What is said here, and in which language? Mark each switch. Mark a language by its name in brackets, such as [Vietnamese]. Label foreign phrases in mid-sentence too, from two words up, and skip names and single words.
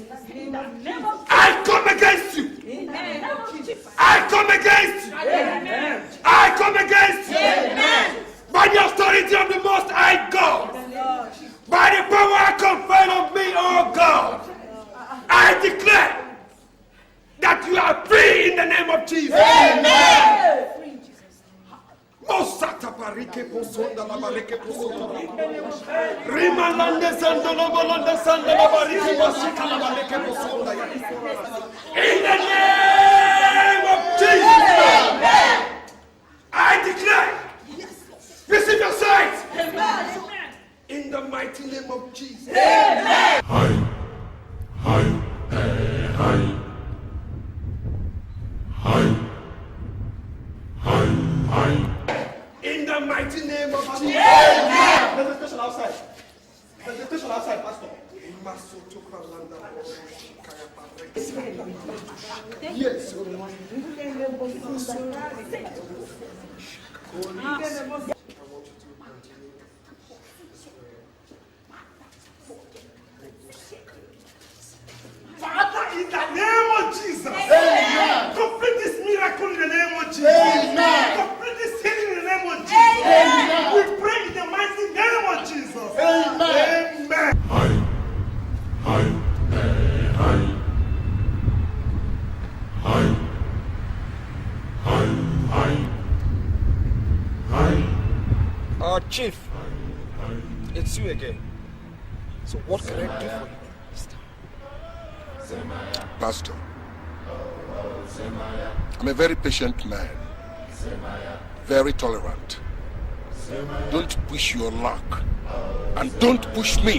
[English] I come against you. I come against you. I come against you. By the authority of the Most High God. By the power conferred on me, oh God. I declare that you are free in the name of Jesus. Amen. Mosata barike posonda la barike posonda. Rimalande sanda la balanda sanda la barike posika la barike posonda. In the name of Jesus. Amen. I declare. Receive your sight. Amen. In the mighty name of Jesus. Amen. Hi. Hi. Hi. Hi. Hi. Hi. In the mighty name of Jesus. Amen. There's a station outside. There's a station outside, Pastor. Yes. Father, in the name of Jesus. Amen. Complete this miracle in the name of Jesus. Amen. Complete this healing in the name of Jesus. Amen. We pray in the mighty name of Jesus. Amen. Amen. Hi. Hi. Hi. Hi. Hi. Hi. Hi. Chief, it's you again. So what can I do for you? Pastor, I'm a very patient man, very tolerant. Don't push your luck, and don't push me.